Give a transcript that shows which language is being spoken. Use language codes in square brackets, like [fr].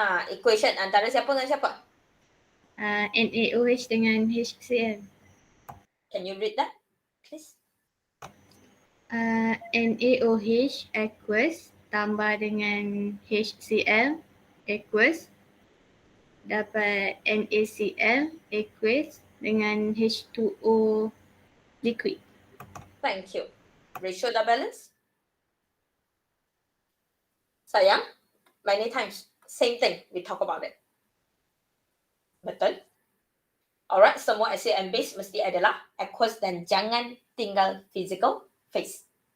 [ms] Equation antara siapa dengan siapa? NaOH dengan HCl. [en] Can you read that, please? [ms] NaOH aqueous tambah dengan HCl aqueous dapat NaCl aqueous dengan H2O liquid. [en] Thank you. Ratio dah balance? Sayang, many times, same thing, we talk about it. [ms] Betul? Alright, semua acid and base mesti adalah aqueous dan jangan tinggal physical phase.